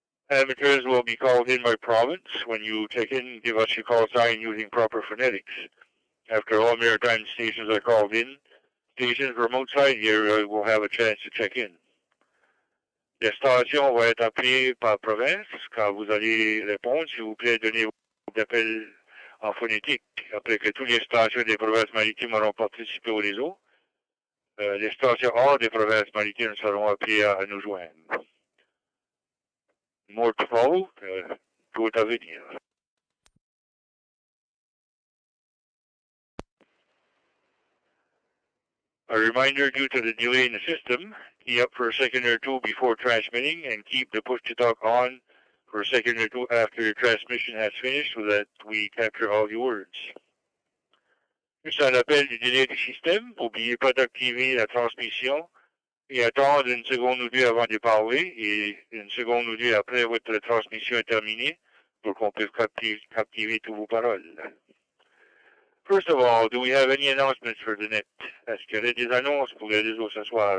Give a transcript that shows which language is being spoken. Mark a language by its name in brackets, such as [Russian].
[English] Amateurs will be called in by province. When you check in, give us your call sign using proper phonetics. After all maritime stations are called in, stations from outside here will have a chance to check in. [French] Les stations vont être appelées par province. Quand vous allez répondre, s'il vous plaît, donnez vos appels en phonétique. Après que toutes les stations des provinces maritimes auront participé au réseau, les stations hors des provinces maritimes seront appelées à nous joindre. [English] More to follow, [French] tout à venir. [English] A reminder, due to the delay in the system, key up for a second or two before transmitting and keep the push-to-talk on for a second or two after your transmission has finished so that we capture all your words. [French] Juste un rappel du délai du système, n'oubliez pas d'activer la transmission et attendre une seconde ou deux avant de parler et une seconde ou deux après votre transmission est terminée pour qu'on puisse captiver toutes vos paroles. [English] First of all, do we have any announcements for the net? [French] Est-ce qu'il y a des annonces pour le réseau ce soir?